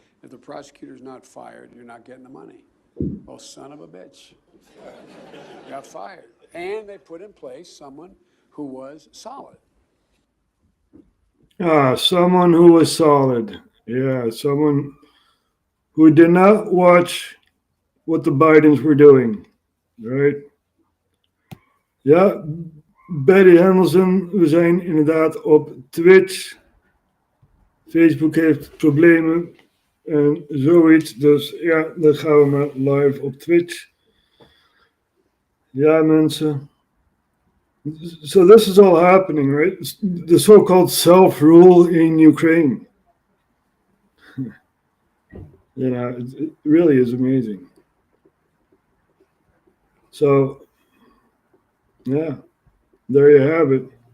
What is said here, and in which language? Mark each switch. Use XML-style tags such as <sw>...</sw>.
<en>If the prosecutor's not fired, you're not getting the money. Well, son of a bitch. Got fired. And they put in place someone who was solid. Someone who was solid. Yeah, someone who did not watch what the Bidens were doing, right?</en> <nl>Ja, Barry Hamilton, we zijn inderdaad op Twitch. Facebook heeft problemen en zoiets. Dus ja, dan gaan we maar live op Twitch. Ja, mensen.</nl> <en>So this is all happening, right? The so-called self-rule in Ukraine. You know, it really is amazing. So, yeah, there you have it.</en>